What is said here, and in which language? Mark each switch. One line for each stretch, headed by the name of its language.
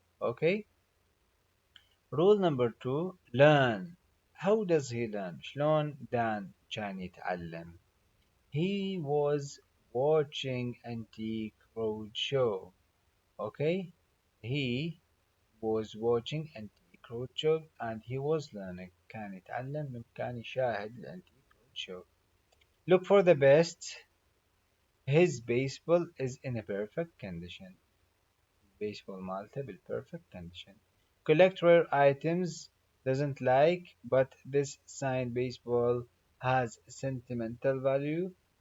English: Okay? Rule number two, learn. How does he learn?
Arabic: شلون دان كان يتعلم?
English: He was watching Antique Roadshow. Okay? He was watching Antique Roadshow and he was learning.
Arabic: كان يتعلم من كان يشاهد الأنتيك Roadshow.
English: Look for the best. His baseball is in a perfect condition. Baseball مالته بالperfect condition. Collect rare items doesn't like, but this signed baseball has sentimental value.